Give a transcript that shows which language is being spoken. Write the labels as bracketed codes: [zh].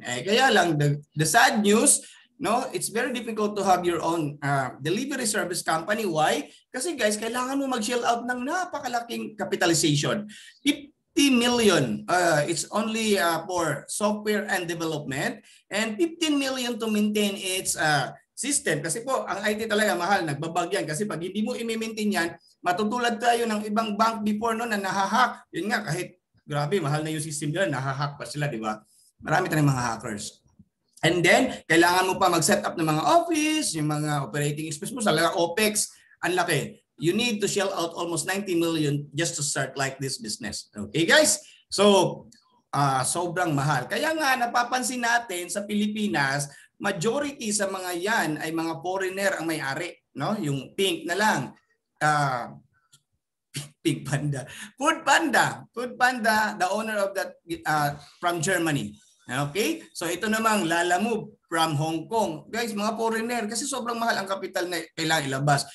[tl] Kaya lang, [en] the sad news, no, it's very difficult to have your own delivery service company. Why? [tl] Kasi guys, kailangan mo mag-shell out ng napakalaking capitalization. [en] 50 million, it's only for software and development. And 15 million to maintain its system. [tl] Kasi po, ang IT talaga mahal, nagbabag yan. Kasi pag hindi mo i-maintain yan, matutulad tayo ng ibang bank before no na nahahack. Yun nga, kahit grabe, mahal na yung system nila, nahahack pa sila, di ba? Marami tayong mga hackers. And then, kailangan mo pa mag-set up ng mga office, yung mga operating expense mo, sa OPEX, ang laki. [en] You need to shell out almost 90 million just to start like this business. [tl] Okay, guys? So, sobrang mahal. Kaya nga, napapansin natin sa Pilipinas, majority sa mga yan ay mga foreigner ang may-ari. No? Yung pink na lang. Pink Panda. [en] Food Panda, the owner of that from Germany. [tl] Okay? So ito namang Lalamove from Hong Kong. Guys, mga foreigner kasi sobrang mahal ang kapital na kailangan ilabas.